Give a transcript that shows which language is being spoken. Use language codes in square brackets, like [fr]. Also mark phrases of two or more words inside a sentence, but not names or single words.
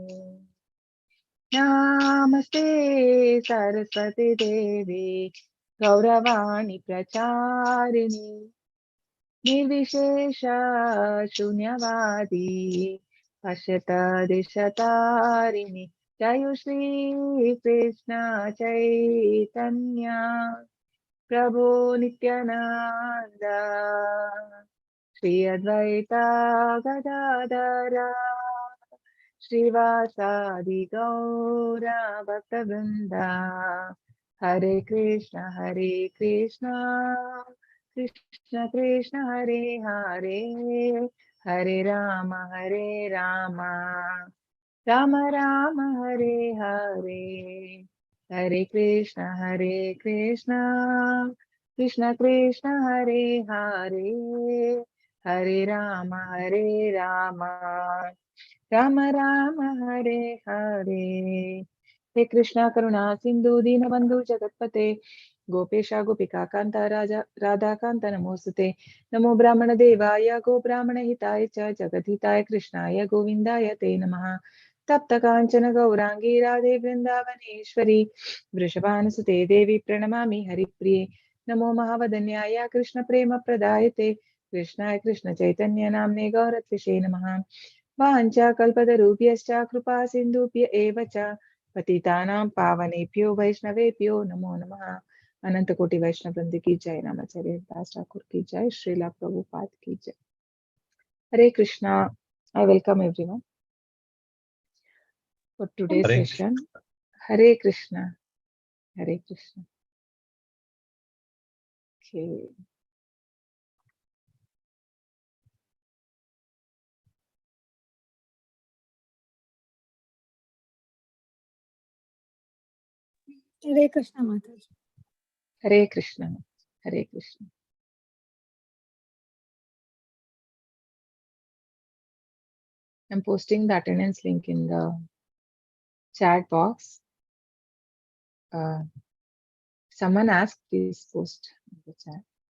[sa] नमस्ते सरस्वती देवी गौरवाणी प्रचारिणी निर्विशेष शून्यवादी पश्यत दिशतारिणी। जय श्री कृष्ण चैतन्य प्रभु नित्यानंद श्री अद्वैता गदाधर श्रीवासादि गौर भक्तवृंदा। हरे कृष्ण कृष्ण कृष्ण हरे हरे, हरे राम राम राम हरे हरे, हरे कृष्ण कृष्ण कृष्ण हरे हरे, हरे राम राम राम हरे हरे। हे कृष्णा करुणा सिंधु दीनबंधु जगतपते गोपेशा गोपिका कांता राधा कांता नमोस्तुते। नमो ब्राह्मण देवाय गो ब्राह्मण हिताय च जगद्हिताय कृष्णाय गोविंदाय ते नमः। तप्त कांचन गौरांगी राधे वृंदावनेश्वरी वृषभानुसुते देवी प्रणमामि हरिप्रिये। नमो महावदन्याय कृष्ण प्रेम प्रदायते कृष्णाय कृष्ण चैतन्य नाम्ने गौरत्विषे नमः। वाञ्छाकल्पतरुभ्यश्च कृपा सिन्धुभ्य एव च पतितानां पावनेभ्यो वैष्णवेभ्यो नमो नमः। [hi] अनंत कोटि वैष्णव वृंद की जय, नामाचार्य दास ठाकुर की जय, श्रीला प्रभुपाद की जय। [sa] हरे कृष्णा। [en] I welcome everyone for today's Hare session. Hare Krishna. Hare Krishna. Okay. Hare Krishna Mataji. Hare Krishna. Hare Krishna. I'm posting the attendance link in the chat box. Someone asked, please post in the chat.